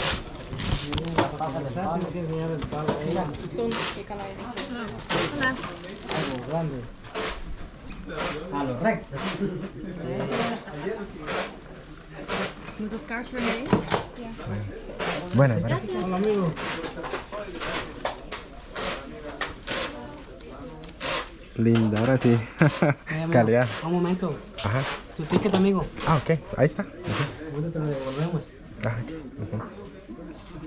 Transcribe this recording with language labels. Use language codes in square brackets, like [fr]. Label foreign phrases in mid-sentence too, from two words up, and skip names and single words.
[es] Para regresar tiene que enseñar el palo a ella. Algo grande. A los Rex. [nl] Moet het kaartje weer mee? Ja. [es] Bueno, Hola, amigo. linda, ahora sí. Calidad. Un momento. Ajá. Tu ticket, amigo. Ah, ok, ahí está. Ahorita te lo devolvemos.